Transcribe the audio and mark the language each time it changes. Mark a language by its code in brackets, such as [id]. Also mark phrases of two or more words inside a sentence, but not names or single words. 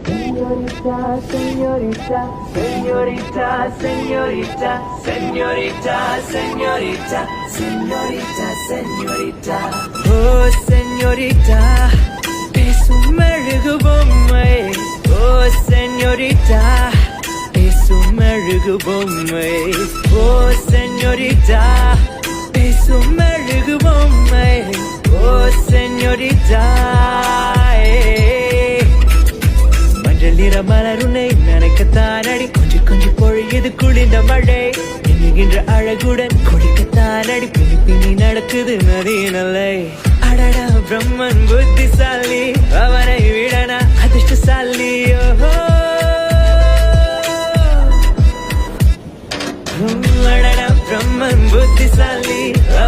[es] señorita, señorita, señorita, señorita, señorita, señorita, señorita. Oh, señorita, es un [ta] மெழுகு பொம்மை. [es] Oh, señorita, es un [ta] மெழுகு பொம்மை. [es] Oh, señorita, es un [ta] மெழுகு பொம்மை. [es] Oh, señorita. [ta] நிற மலருனை நினைக்கத்தான் அடி கொஞ்சி கொஞ்சி பொழியது குளிர்ந்த மழை நினைகின்ற அழகுடன் குளிக்கத்தான் அடி பின்னி பின்னி நடக்குது நதி நல்லை அடடா பிரம்மன் புத்திசாலி அவனை விடனா அதிர்ஷ்டசாலி அடடா பிரம்மன் புத்திசாலி